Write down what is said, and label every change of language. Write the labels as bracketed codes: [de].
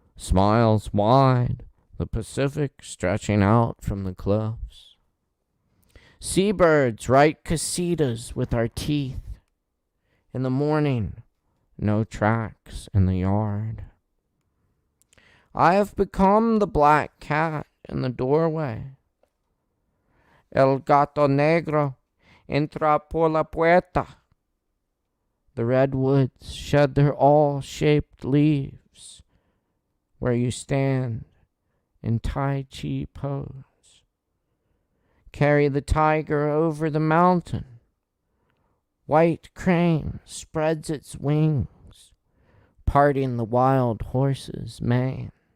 [en] Smiles wide, the Pacific stretching out from the cliffs. Seabirds write casitas with our teeth. In the morning, no tracks in the yard. I have become the black cat in the doorway. [es] El gato negro entra por la puerta. [en] The redwoods shed their all-shaped leaves where you stand in Tai Chi pose. Carry the tiger over the mountain. White crane spreads its wings, parting the wild horse's mane.